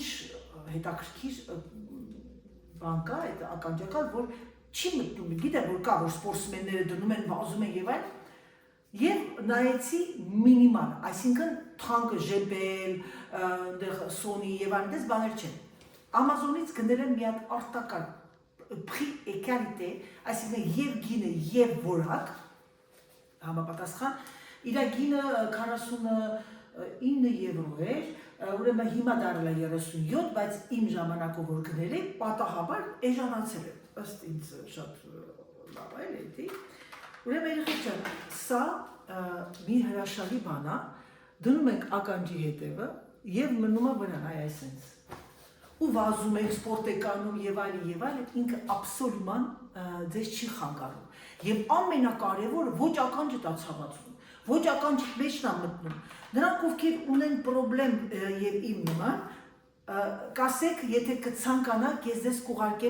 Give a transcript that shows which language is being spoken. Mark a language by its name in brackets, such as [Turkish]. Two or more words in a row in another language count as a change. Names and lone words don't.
[Armenian] հետաքրքիր բան կա այդ ականջակալ, որ չի մտնում, գիտեմ որ կա, որ սպորտսմենները դնում են, վազում են եւ այլ, եւ նայեցի մինիմալ, այսինքն թանկը ժեպել, այնտեղ Sony եւ այնպես բաներ չեն։ Amazon-ից գնել եմ մի հատ արտակարգ [French] prix et qualité, [Armenian] այսինքն եւ գինը եւ որակ համապատասխան, իր գինը 49 եվրո էր, ուրեմն հիմա դառել է 37, բայց իմ ժամանակով որ գնել եմ, պատահաբար էժանացել է, ըստ ինձ շատ լավ է, էլի։ Ուրեմն երեխեքան, սա մի հրաշալի բան է, դնում ենք ականջի հետևը եւ մնում է վրան, այ այսպես։ Ու վազում եք, սպորտ եք անում եւ այլն, ինքը աբսոլյուտման ձեզ չի խանգարում։ Եվ ամենակարևորը ոչ ականջդ է ցավացնում, ոչ ականջդ մեջն է մտնում։ Նրանք ովքեր ունեն խնդրեմ եւ իմ նման, կասեք, եթե կցանկանաք, ես ձեզ կուղարկեմ